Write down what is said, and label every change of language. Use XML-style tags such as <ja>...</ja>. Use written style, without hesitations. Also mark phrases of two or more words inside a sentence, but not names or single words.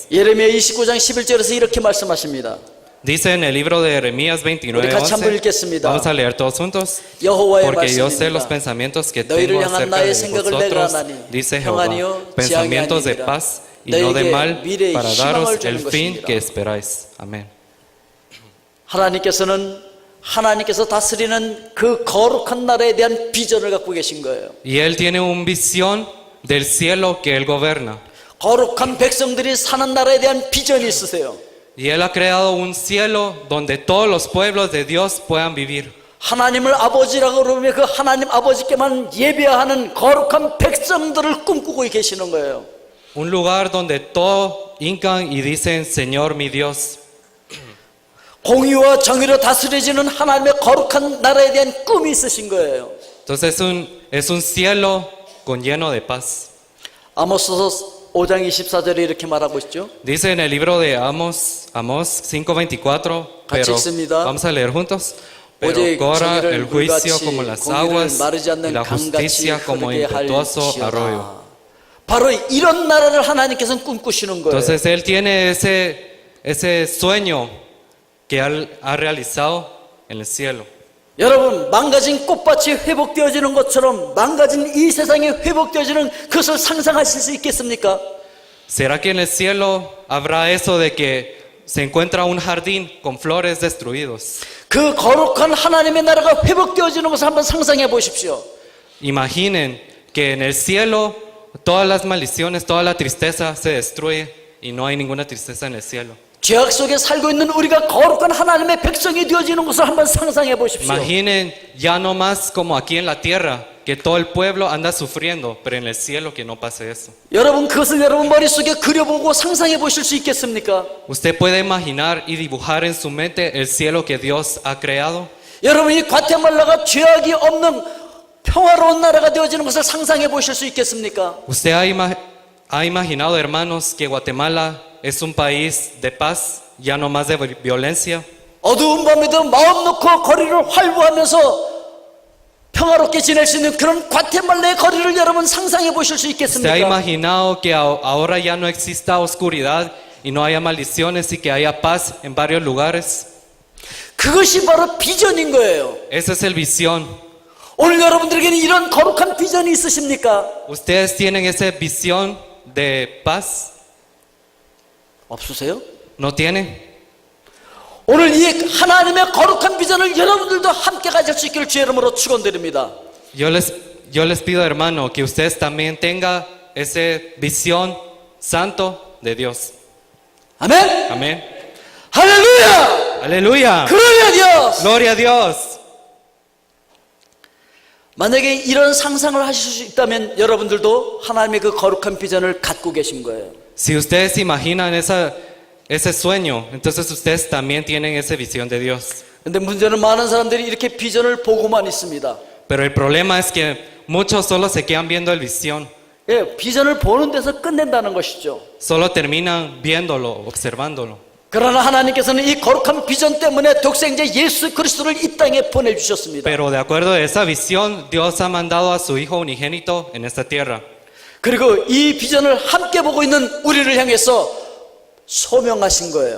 <ko>예레미야 29장 11절에서 이렇게 말씀하십니다.</ko> <es>Dice en el libro de Jeremías</es> <ko>우리 같이 한번</ko> <es>29:11.</es> <ko>읽겠습니다.</ko> <es>Vamos a leer todos juntos.</es> <ko>여호와의</ko> <es>Porque yo sé los</es> <ko>말씀입니다.</ko> <es>pensamientos que</es> <ko>너희를</ko> <es>tengo</es> <ko>향한</ko> <es>acerca</es> <ko>나의</ko> <es>de</es> <ko>생각을 내가</ko> <es>vosotros,</es> <ko>하나니</ko> <es>dice Jehová,</es> <ko>평안이요 지향이</ko> <es>pensamientos de</es> <ko>아니니라.</ko> <es>paz y no de</es> <ko>너에게</ko> <es>mal,</es> <ko>미래의</ko> <es>para</es> <ko>희망을</ko> <es>daros</es> <ko>주는</ko> <es>el fin</es> <ko>것이니라.</ko> <es>que esperáis. Amén.</es> <ko>하나님께서 다스리는 그 거룩한 나라에 대한 비전을 갖고 계신 거예요.</ko> <es>Y Él tiene una visión del cielo que Él gobierna.</es> <ko>거룩한 백성들이 사는 나라에 대한 비전이 있으세요.</ko> <es>Y Él ha creado un cielo donde todos los pueblos de Dios puedan vivir.</es> <ko>하나님을 아버지라고 그러면 그 하나님 아버지께만 예배하는 거룩한 백성들을 꿈꾸고 계시는 거예요.</ko> <es>Un lugar donde todos hincan y dicen, Señor mi Dios.</es> <ko>공의와 정의로 다스려지는 하나님의 거룩한 나라에 대한 꿈이 있으신 거예요.</ko> <es>Entonces es un cielo con lleno de paz.</es> <ko>아모스서 5장 24절에 이렇게 말하고 있죠.</ko> <es>Dice en el libro de Amos 5:24,</es> <ko>같이</ko> <es>pero</es> <ko>읽습니다.</ko> <es>vamos a leer juntos. Pero</es> <ko>오직</ko> <es>corra</es> <ko>정의를</ko> <es>el juicio</es> <ko>물같이</ko> <es>como las</es> <ko>공의를</ko> <es>aguas</es> <ko>마르지</ko> <es>y</es> <ko>않는</ko> <es>la</es> <ko>강같이</ko> <es>justicia como</es> <ko>흐르게</ko> <es>impetuoso arroyo.</es> <ko>할지어다. 바로 이런 나라를 하나님께서는 꿈꾸시는 거예요.</ko> <es>Entonces Él tiene ese sueño que Él ha realizado en el cielo.</es> <ko>여러분, 망가진 꽃밭이 회복되어지는 것처럼 망가진 이 세상이 회복되어지는 그것을 상상하실 수 있겠습니까?</ko> <es>¿Será que en el cielo habrá eso de que se encuentra un jardín con flores destruidos?</es> <ko>그 거룩한 하나님의 나라가 회복되어지는 것을 한번 상상해 보십시오.</ko> <es>Imaginen que en el cielo todas las maldiciones, toda la tristeza se destruye y no hay ninguna tristeza en el cielo.</es> <ko>죄악 속에 살고 있는 우리가 거룩한 하나님의 백성이 되어지는 것을 한번 상상해 보십시오.</ko> <es>Imaginen ya no más como aquí en la tierra, que todo el pueblo anda sufriendo, pero en el cielo que no pase eso.</es> <ko>여러분, 그것을 여러분 머릿속에 그려보고 상상해 보실 수 있겠습니까?</ko> <es>¿Usted puede imaginar y dibujar en su mente el cielo que Dios ha creado?</es> <ko>여러분이 과테말라가 죄악이 없는 평화로운 나라가 되어지는 것을 상상해 보실 수 있겠습니까?</ko> <es>¿Usted ha imaginado, hermanos, que Guatemala es un país de paz, ya no más de violencia?</es> <ko>어두운 밤에도 마음 놓고 거리를 활보하면서 평화롭게 지낼 수 있는 그런 과테말라의 거리를 여러분 상상해 보실 수</ko> <es>¿Usted ha</es> <ko>있겠습니까?</ko> <es>imaginado que ahora ya no exista oscuridad y no haya maldiciones y que haya paz en varios lugares?</es> <ko>그것이 바로 비전인 거예요.</ko> <es>Esa es el visión.</es> <ko>오늘 여러분들에게는 이런 거룩한 비전이 있으십니까?</ko> <es>¿Ustedes tienen esa visión de paz?</es> <ko>없으세요?</ko> <es>¿No tienen?</es> <ko>오늘 이 하나님의 거룩한 비전을 여러분들도 함께 가질 수 있기를 주의 이름으로 축원드립니다.</ko> <es>Yo les pido, hermano, que ustedes también tengan esa visión santo de Dios.</es> <ko>아멘.</ko> <es>Amén.</es> <ko>할렐루야.</ko> <es>Aleluya. 그러야 Dios. Gloria a Dios.</es> <ko>만약에 이런 상상을 하실 수 있다면 여러분들도 하나님의 그 거룩한 비전을 갖고 계신 거예요.</ko> <es>Si ustedes imaginan ese sueño, entonces ustedes también tienen esa visión de Dios.</es> <ko>근데 문제는 많은 사람들이 이렇게 비전을 보고만 있습니다.</ko> <es>Pero el problema es que muchos solo se quedan viendo el visión.</es> <ko>예, 비전을 보는 데서 끝낸다는 것이죠.</ko> <es>Solo terminan viéndolo, observándolo.</es> <ko>그러나 하나님께서는 이 거룩한 비전 때문에 독생자 예수 그리스도를 이 땅에 보내주셨습니다.</ko> <es>Pero de acuerdo a esa visión, Dios ha mandado a su Hijo unigénito en esta tierra.</es> <ko>그리고 이 비전을 함께 보고 있는 우리를 향해서 소명하신 거예요.</ko>